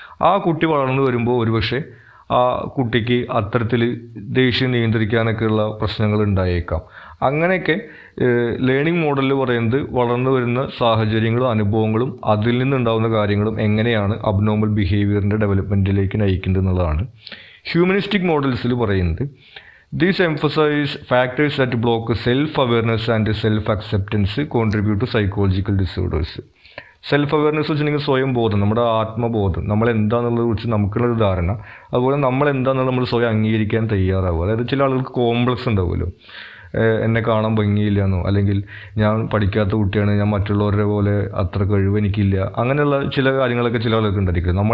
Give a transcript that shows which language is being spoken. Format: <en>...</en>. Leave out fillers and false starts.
<ml>ആ കുട്ടി വളർന്നു വരുമ്പോൾ ഒരുപക്ഷെ ആ കുട്ടിക്ക് അത്തരത്തിൽ ദേഷ്യം നിയന്ത്രിക്കാനൊക്കെയുള്ള പ്രശ്നങ്ങൾ ഉണ്ടായേക്കാം. അങ്ങനെയൊക്കെ ലേണിംഗ് മോഡലിൽ പറയുന്നത് വളർന്നു വരുന്ന സാഹചര്യങ്ങളും അനുഭവങ്ങളും അതിൽ നിന്നുണ്ടാകുന്ന കാര്യങ്ങളും എങ്ങനെയാണ് അബ്നോർമൽ ബിഹേവിയറിൻ്റെ ഡെവലപ്മെൻറ്റിലേക്ക് നയിക്കുന്നത് എന്നുള്ളതാണ്. ഹ്യൂമനിസ്റ്റിക് മോഡൽസിൽ പറയുന്നത്</ml> <en>These emphasize factors that block self-awareness and self-acceptance contribute to psychological disorders.</en> <ml>Self awareness വെച്ചിട്ടുണ്ടെങ്കിൽ സ്വയം ബോധം, നമ്മുടെ ആത്മബോധം, നമ്മൾ എന്താണെന്നുള്ളത് കുറിച്ച് നമുക്കുള്ളൊരു ധാരണ, അതുപോലെ നമ്മൾ എന്താണെന്നുള്ളത് നമ്മൾ സ്വയം അംഗീകരിക്കാൻ തയ്യാറാവുക. അതായത് ചില ആളുകൾക്ക് കോംപ്ലക്സ് ഉണ്ടാവുമല്ലോ, എന്നെ കാണാൻ ഭംഗിയില്ല എന്നോ, അല്ലെങ്കിൽ ഞാൻ പഠിക്കാത്ത കുട്ടിയാണ്, ഞാൻ മറ്റുള്ളവരുടെ പോലെ അത്ര കഴിവ് എനിക്കില്ല, അങ്ങനെയുള്ള ചില കാര്യങ്ങളൊക്കെ ചില ആളുകൾക്ക് ഉണ്ടായിരിക്കും.</ml>